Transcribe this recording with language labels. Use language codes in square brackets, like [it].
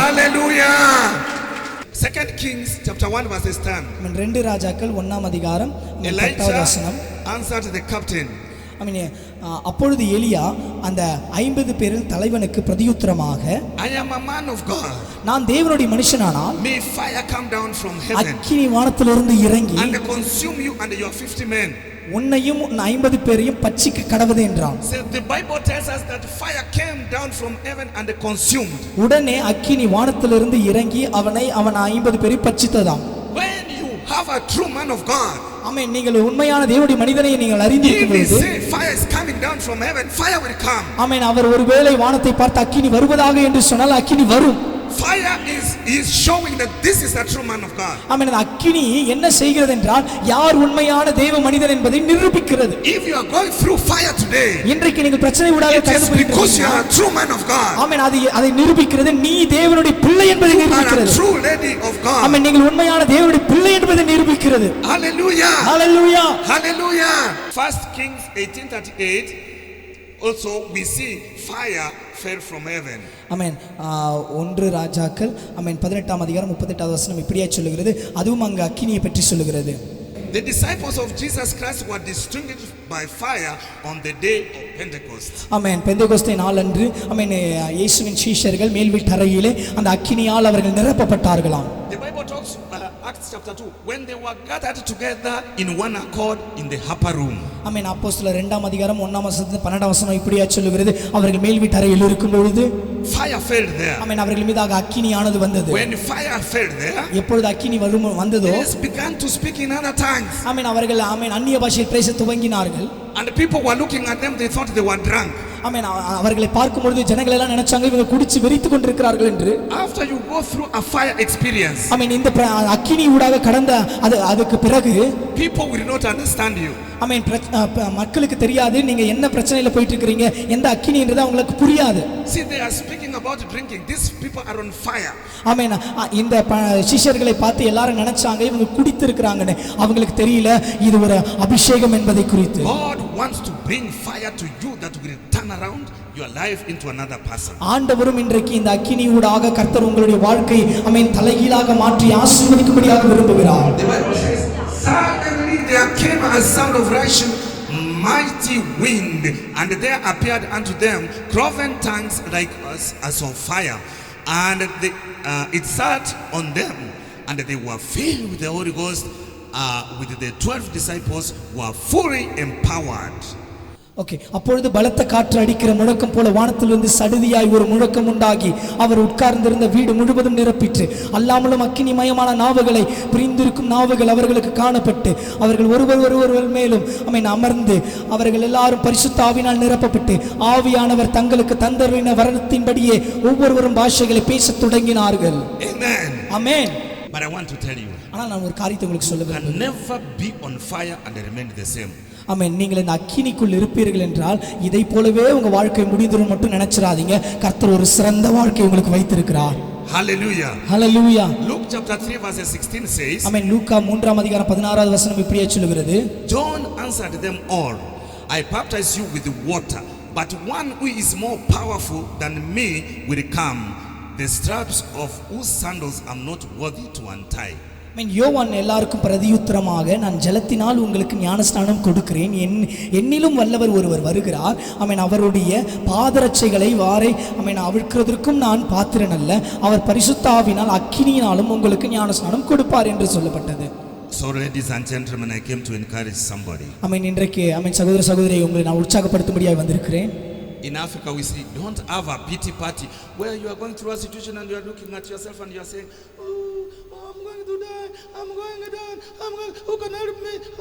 [en] Hallelujah. 2 Kings chapter 1 verses 10. [ta] 2 ராஜாக்கள் 1ஆம் அதிகாரம் 10வது [en] Elijah [ta] வசனம். [en] answered the captain. [ta] அப்பொழுது எலியா அந்த 50 பேரில் தலைவனுக்கு பிரதியுத்தரமாக, [en] I am a man of God. [ta] நான் தேவனுடைய மனுஷனானால் [en] May fire come down from heaven [ta] அக்கினி வானத்திலிருந்து இறங்கி [en] and consume you and your 50 men. [ta] உன்னையும் 50 பேரையும் பட்சிக்க கடவுது என்றான். [en] So the Bible tells us that fire came down from heaven and consumed. [ta] உடனே அக்கினி வானத்திலிருந்து இறங்கி அவன் 50 பேரை பட்சித்ததாம். [en] When you have a true man of God, [ta] ஆமென், நீங்கள் உண்மையான தேவனுடைய மனிதனை நீங்கள் [en] if [ta] அறிந்திருக்கும் [en] we [ta] பொழுது, [en] say fire is coming down from heaven, fire will come. [ta] ஆமென், அவர் ஒருவேளை வானத்தை பார்த்து அக்கினி வருவதாக என்று சொன்னால் அக்கினி வரும். [en] Fire is showing that this is a true man of God. [ta] ஆமென். அந்த அக்கினி என்ன செய்கிறது என்றால் யார் உண்மையான தேவ மனிதன் என்பதை நிரூபிக்கிறது. [en] If you are going through fire today, [ta] இன்றைக்கு நீங்கள் பிரச்சனை ஊடாக [en] it is [ta] கடந்து [en] because you are [ta] போகிறீர்கள். [en] a true man of God. [ta] ஆமென். அதை நிரூபிக்கிறது நீ தேவனுடைய பிள்ளை என்பதை [en] You are a [ta] நிரூபிக்கிறது. [en] true lady of God. [ta] ஆமென். நீங்கள் உண்மையான தேவனுடைய பிள்ளை என்பதை நிரூபிக்கிறது. [en] Hallelujah. Hallelujah. Hallelujah. 1 Kings 18:38. Also we see fire fell from heaven. [ta] ஆமென். 1 ராஜாக்கள் ஆமென் 18ஆம் அதிகாரம் 38வது வசனம் இப்படியே சொல்லுகிறது. அதுவும் அங்கு அக்கினியை பற்றி சொல்லுகிறது. [en] The disciples of Jesus Christ were distinguished by fire on the day of Pentecost. [ta] ஆமென். பெந்தேகோஸ்தே நாளன்று ஆமென் இயேசுவின் சீஷர்கள் மேல் வீட்டறையிலே அந்த அக்கினியால் அவர்கள் நிரப்பப்பட்டார்களாம். [en] The Bible talks Acts chapter 2 when they were gathered together in one accord in the upper room. [ta] ஆமென். அப்போஸ்தலர் 2ஆம் அதிகாரம் 1ஆம் வசனத்திலிருந்து 12ஆம் வசனம் இப்படியே சொல்லுகிறது. அவர்கள் மேல் வீட்டறையில் இருக்கும் பொழுது [en] Fire fell there. [ta] ஆமென், அவர்கள் மீதாக அக்கினியானது வந்தது. [en] When fire fell there, [ta] எப்பொழுது அக்கினி வந்ததோ [en] they began to speak in other tongues. [ta] ஆமென், அவர்கள் ஆமென் அந்நிய பாஷையில் பேச துவங்கினார்கள். [en] And people were looking at them, they thought they were drunk. [ta] ஆமென். அவர்களை பார்க்கும் பொழுது ஜனங்கள் எல்லாம் நினைச்சாங்க இவங்க குடிச்சு வெறித்து கொண்டிருக்கிறார்கள் என்று. [en] After you go through a fire experience, [ta] ஆமென், இந்த அக்கினி ஊடாக கடந்த அதுக்கு பிறகு [en] people will not understand you. [ta] ஆமென், மக்களுக்கு தெரியாது நீங்க என்ன பிரச்சனையில போயிட்டு இருக்கீங்க, எந்த அக்கினின்றது அவங்களுக்கு புரியாது. [en] See, they are speaking about drinking. These people are on fire. [ta] ஆமென். இந்த சிஷ்யர்களை பார்த்து எல்லாரும் நினைச்சாங்க இவங்க குடித்து இருக்கிறாங்கன்னு. அவங்களுக்கு தெரியல இது ஒரு அபிஷேகம் என்பதை குறித்து. [en] God wants to bring fire to you that will turn around your life into another person. [ta] ஆண்டவரும் இன்றைக்கு இந்த அக்கினி ஊடாக கர்த்தர் உங்களுடைய வாழ்க்கை ஆமென் தலைகீழாக மாற்றி ஆசீர்வதிக்கும்படியாக விரும்புகிறார். [en] The Bible says, suddenly there came a sound of rushing mighty wind, and there appeared unto them cloven tongues like as of fire, and it sat on them, and they were filled with the Holy Ghost, with the 12 disciples were fully empowered. Okay. [ta] அப்பொழுது பலத்த காற்று அடிக்கிற முழக்கம் போல வானத்திலிருந்து சடுதியாய் ஒரு முழக்கம் உண்டாகி அவர் உட்கார்ந்திருந்த வீடு முழுவதும் நிரப்பிற்று. அல்லாமலும் அக்கினிமயமான நாவுகளை புரிந்திருக்கும் நாவுகள் அவர்களுக்கு காணப்பட்டு அவர்கள் ஒருவர் மேலும் ஆமென் அமர்ந்து அவர்கள் எல்லாரும் பரிசுத்த ஆவியினால் நிரப்பப்பட்டு ஆவியானவர் தங்களுக்கு தந்தரின வரத்தின்படியே ஒவ்வொருவரும் பாஷைகளை பேசத் தொடங்கினார்கள். [en] Amen. [ta] Amen. [en] But I want to tell you, [ta] ஆனால் நான் ஒரு காரியத்தை உங்களுக்கு சொல்ல [en] can [ta] விரும்புகிறேன். [en] never be on fire and remain the same. [ta] ஆமென். நீங்கள் இந்த அக்கினிக்குள் இருப்பீர்கள் என்றால் இதை போலவே உங்க வாழ்க்கை முடிந்துரும் மட்டும் நினைச்சிராதீங்க. கர்த்தர் ஒரு சிறந்த வாழ்க்கை உங்களுக்கு வைத்திருக்கிறார். [en] Hallelujah. [ta] ஹல்லேலூயா. [en] Luke chapter 3 verse 16 says, [ta] ஆமென். லூக்கா 3ஆம் அதிகாரம் 16வது வசனம் இப்படியே சொல்லுகிறது. [en] John answered them all, I baptize you with water, but one who is more powerful than me will come, the straps of whose sandals I'm not worthy to untie. [ta] யோவான் எல்லாருக்கும் பிரதியுத்தரமாக, நான் ஜலத்தினால் உங்களுக்கு ஞானஸ்நானம் கொடுக்கிறேன், என்னிலும் வல்லவர் ஒருவர் வருகிறார், ஆமென், அவருடைய பாதரட்சைகளை வாரை ஆமென் அவிழ்க்கிறதற்கும் நான் பாத்திரன் அல்ல, அவர் பரிசுத்த ஆவியினால் அக்கினியினாலும் உங்களுக்கு ஞானஸ்நானம் கொடுப்பார் என்று சொல்லப்பட்டது. [en] So ladies and gentlemen, I came to encourage somebody. [ta] ஆமென். இன்றைக்கு ஆமென் சகோதர சகோதரியை உங்களை நான் உற்சாகப்படுத்தும்படியாக வந்திருக்கிறேன். [en] In Africa we say, don't have a pity party where you are going through a situation and you are looking at yourself and you are saying, I'm going to die, I'm going to die, who can help me?